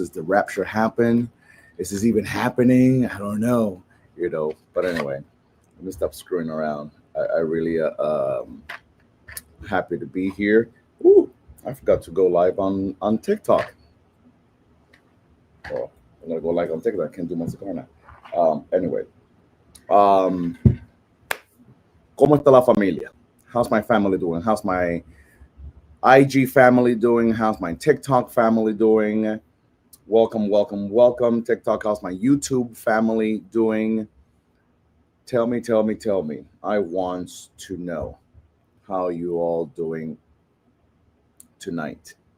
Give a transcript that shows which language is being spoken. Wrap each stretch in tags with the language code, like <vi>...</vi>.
<en>Is the rapture happen? Is this even happening? I don't know. But anyway, let me stop screwing around. I really happy to be here. Ooh, I forgot to go live on TikTok. Oh, I'm gonna go live on TikTok. I can't do my cigar now. Anyway, um,</en> <es>¿Cómo está la familia?</es> <en>How's my family doing? How's my IG family doing? How's my TikTok family doing? Welcome, welcome, welcome. TikTok, how's my YouTube family doing? Tell me, tell me, tell me. I want to know how you all doing tonight.</en>